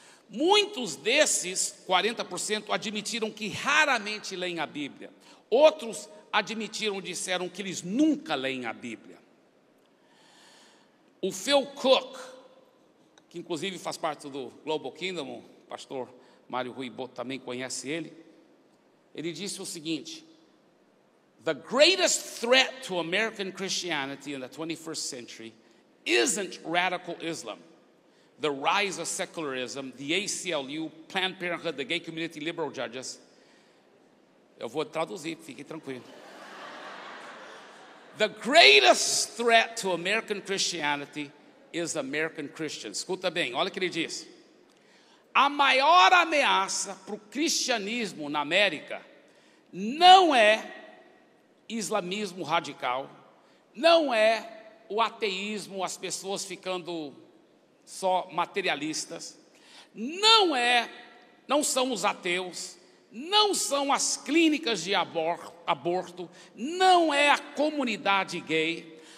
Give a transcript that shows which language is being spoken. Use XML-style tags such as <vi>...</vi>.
<pt>Muitos desses 40% admitiram que raramente leem a Bíblia. Outros disseram que eles nunca leem a Bíblia. O Phil Cook, que inclusive faz parte do Global Kingdom, o pastor Mário Rui Boto também conhece ele. Ele disse o seguinte:</pt> <en>the greatest threat to American Christianity in the 21st century isn't radical Islam, the rise of secularism, the ACLU, Planned Parenthood, the gay community, liberal judges.</en> <pt>Eu vou traduzir, fique tranquilo.</pt> <en>The greatest threat to American Christianity is American Christians.</en> <pt>Escuta bem, olha o que ele diz. A maior ameaça para o cristianismo na América não é islamismo radical, não é o ateísmo, as pessoas ficando só materialistas, não são os ateus, não são as clínicas de aborto, não é a comunidade gay.</pt>